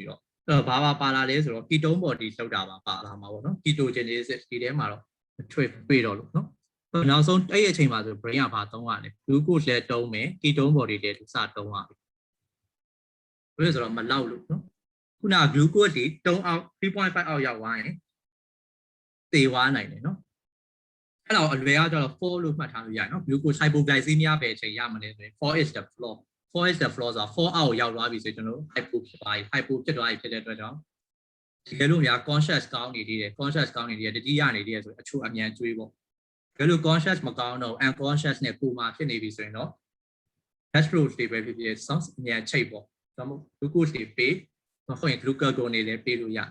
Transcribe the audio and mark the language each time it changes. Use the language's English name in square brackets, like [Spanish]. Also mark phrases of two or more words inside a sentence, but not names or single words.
[Burmese] တော့အဲ့တော့ဘာပါလာလဲဆိုတော့ [English] ketone body [Burmese] လောက်တာပါလာမှာပေါ့နော် ketogenesis ဒီထဲမှာတော့တွေ့တော့လို့နော်နောက်ဆုံးအဲ့အချိန်မှာဆို brain ကဘာသုံးရလဲ glucose လည်းတုံးမယ် [English] ketone body [Burmese] လည်းစတုံးရပြီဘယ်လိုဆိုတော့မလောက်လို့နော်ခုန glucose တွေတုံးအောင် 3.5 အောက်ရောက်သွားရင်သေသွားနိုင်တယ်နော်အဲ့တော့အလွယ်ကကျ တော့4လို့မှတ်ထားလို့ရတယ်နော် glucose hypoglycemia ပဲအချိန်ရမှာလဲဆိုရင် [English] 4 is the floor 4 is the floor [Burmese] ဆိုတာ4အောက်ရောက်သွားပြီဆိုကျွန်တော်တို့ hypo ဖြစ်သွားပြီ hypo ဖြစ်သွားပြီဖြစ်တဲ့အတွက်ကြောင့်တကယ်လို့များ conscious ကောင်းနေသေးတယ် conscious ကောင်းနေသေးတယ်တတိယနေသေးတယ်ဆို အချို့အမြန်ကျွေးပေါ့တကယ်လို့ conscious မကောင်းတော့ unconscious နဲ့ပုံမှန်ဖြစ်နေပြီဆိုရင်တော့ dextrose တွေပဲဖြစ်ဖြစ် sounds အမြန်ချိတ်ပေါ့ဒါမှမဟုတ် glucose တွေပေးမဟုတ်ရင် glucagon တွေလည်းပေးလို့ရတယ်